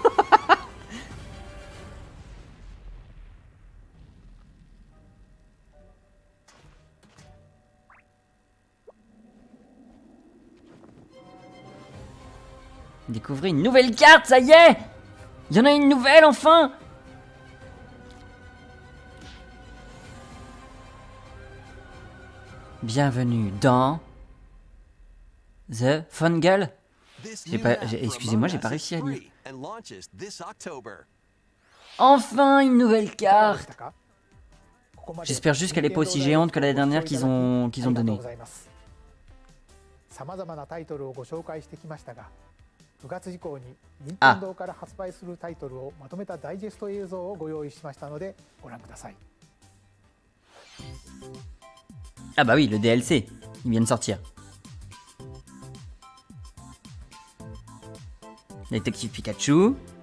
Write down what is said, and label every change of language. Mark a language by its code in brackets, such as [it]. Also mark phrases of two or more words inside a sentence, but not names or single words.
[fr] Découvrez une nouvelle carte, ça y est! Il y en a une nouvelle enfin! Bienvenue dans The Fungal. [en] This [fr] J'ai [en] new [fr] pas- [en] map [fr] j'ai- [en] for [fr] excusez-moi, j'ai [en] Among [fr] pas [en] Us [fr] réussi [en] is [fr] à lire. [en] free and launches this October. [fr] Enfin une nouvelle [ja] いかがでし [fr] carte. [ja] たか？ここまで [fr] J'espère juste qu'elle est pas aussi géante que la dernière qu'ils ont [ja] ありがとう [fr] donnée. [ja] ございます。さまざまなタイトルをご紹介してきましたが、9月以降に任天堂から発売するタイトルをまとめたダイジェスト映像をご用意しましたのでご覧ください。 [fr] Ah bah oui, le DLC. Il vient de sortir. Détective Pikachu.